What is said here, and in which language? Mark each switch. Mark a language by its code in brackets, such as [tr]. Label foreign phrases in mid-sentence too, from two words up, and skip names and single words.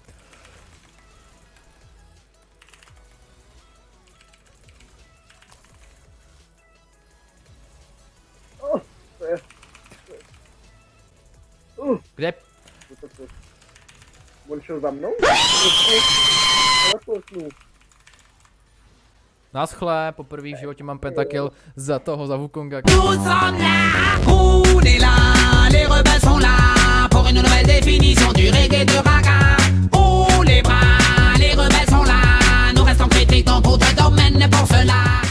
[cs] Kde? On šel za mnou? Naschle, poprvé v životě mám pentakill za Wukonga. [fr] Nous sommes là, on est là, les rebelles sont là pour une nouvelle définition du reggae de raga. Oh les bras, les rebelles sont là, nous restons critiques dans d'autres domaines pour cela.